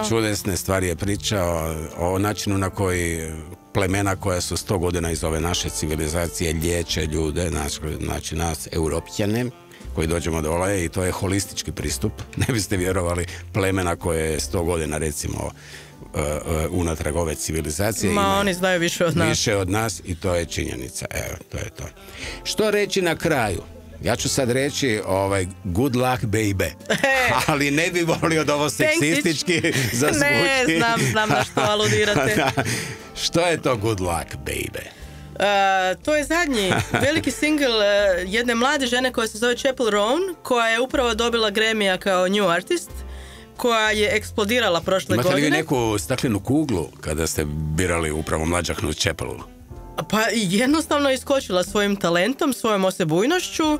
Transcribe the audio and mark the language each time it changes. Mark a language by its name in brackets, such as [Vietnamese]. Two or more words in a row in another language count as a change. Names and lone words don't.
[Croatian] Čudesne stvari je pričao o načinu na koji plemena koja su 100 godina iz ove naše civilizacije liječe ljude, znači nas Europljane koji dođemo dole, i to je holistički pristup. Ne biste vjerovali, plemena koje je 100 godina recimo unatrag ove civilizacije. Oni znaju više od nas. Više od nas i to je činjenica. Evo, to je to. Što reći na kraju? Ja ću sad reći [English] good luck baby. [Croatian] Ali ne bi volio da ovo seksistički zazvuči. Ne, znam na što aludirate. Što je to [English] good luck baby? [Croatian] To je zadnji veliki singl jedne mlade žene koja se zove Chapel Roan, koja je upravo dobila Grammy-a kao New Artist, koja je eksplodirala prošle godine. Imate li vi neku staklenu kuglu kada ste birali upravo mlađahnu Chapelu? Pa jednostavno iskočila svojim talentom, svojom osebujnošću.